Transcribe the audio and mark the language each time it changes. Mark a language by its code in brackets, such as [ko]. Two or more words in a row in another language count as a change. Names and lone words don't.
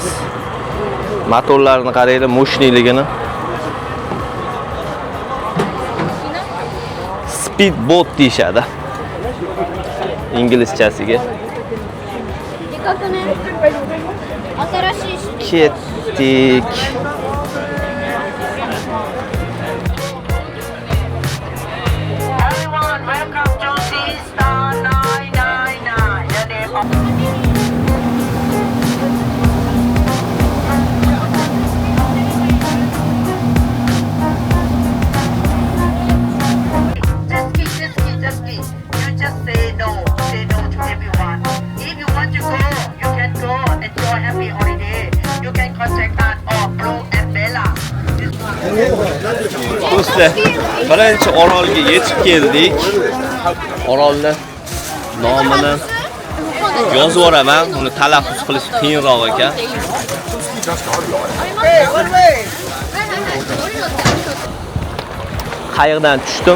[uz] Motorlarini qaranglar, mo'shniyligini. Speedboat deyshadi. Inglizchasiga. Ketdik. [en] Everyone, welcome to Sea Star 999. The name of just key. You just say no to everyone. If you want to go, you can go. Enjoy happy holiday. You can contact us or Blue and Bella. [uz] Do'stlar, birinchi orolga yetib keldik. Orolni nomini yozib yuboraman. Uni talaffuz qilish qiyinroq ekan. Qayiqdan tushdim.